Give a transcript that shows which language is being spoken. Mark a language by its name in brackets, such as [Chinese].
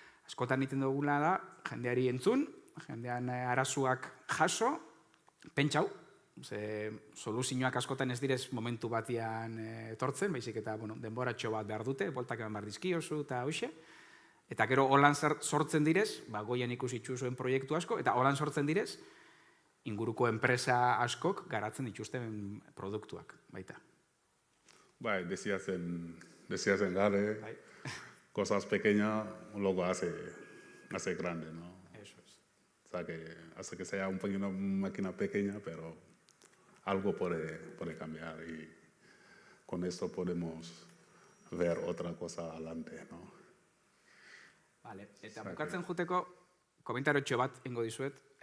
[Basque] Askotan egiten dugula da, jendeari entzun, jendean arazoak jaso, pentsau, soluzioak askotan ez direz momentu batian etortzen, baizik eta denboratxo bat behar dute, boltak eman behar dizkiozu eta hoxe. Eta gero holan sortzen direz, goian ikusitzu zuen proiektu asko, eta holan sortzen direz, inguruko enpresa askok garatzen dituzten produktuak, baita. [Spanish] Bai, decías en Gale, cosas pequeñas luego hace grande, ¿no? Eso es. O sea, que hace que sea una máquina pequeña, pero algo puede cambiar y con esto podemos ver otra cosa adelante, ¿no? [Basque] Vale, eta bukatzen juteko komentarotxo bat ingo dizuet.